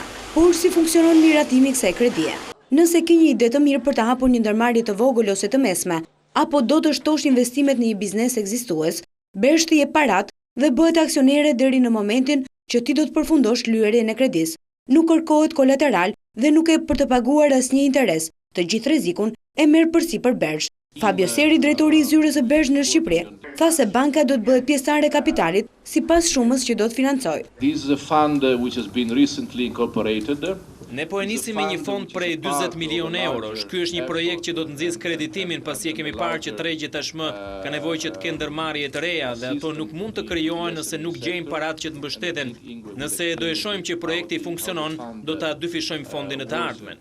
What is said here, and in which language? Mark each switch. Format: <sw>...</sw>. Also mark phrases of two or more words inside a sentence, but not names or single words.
<sq>Por si funksionon miratimi i kësaj kredie? Nëse ke një ide të mirë për ta hapur një ndërmarrje të vogël ose të mesme, apo do të shtosh investimet në një biznes ekzistues, besh të jep parat dhe bëhet aksionere deri në momentin që ti do të përfundosh lyerjen e kredis. Nuk kërkohet kolateral dhe nuk e për të paguar asnjë interes. Të gjithë rrezikun e merr përsipër Bergj. Fabio Seri, drejtori i zyrës së Bergj në Shqipëri, tha se banka do të bëhet pjesëtare e kapitalit sipas shumës që do të financojë.</sq> <en>This is a fund which has been recently incorporated.</en> <sq>Ne po e nisim me një fond prej 40 milion eurosh. Ky është një projekt që do të nxjisë kreditimin pasi e kemi parë që tregjet tashmë ka nevojë që të kenë ndërmarrje të reja dhe ato nuk mund të krijohen nëse nuk gjejmë paratë që të mbështeten. Nëse do e shohim që projekti funksionon, do ta dyfishojmë fondin në të ardhmen.</sq>